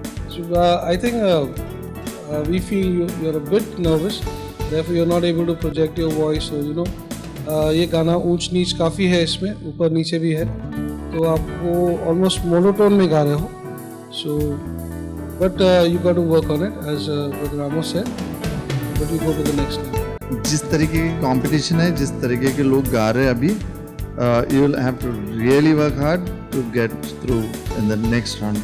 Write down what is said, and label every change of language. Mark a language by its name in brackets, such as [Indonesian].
[English] So I think we feel you're a bit nervous, therefore you're not able to project your voice. [Hindi] So ये गाना ऊंच नीच काफ़ी है, इसमें ऊपर नीचे भी है, तो आप वो ऑलमोस्ट मोनोटोन में गा रहे हो. [English] So but you got to work on it, as Brother Ramos said, but you go to the next level. [Hindi] जिस तरीके की कंपटीशन है, जिस तरीके के लोग गा रहे हैं अभी, [English] you will have to really work hard to get through in the next round.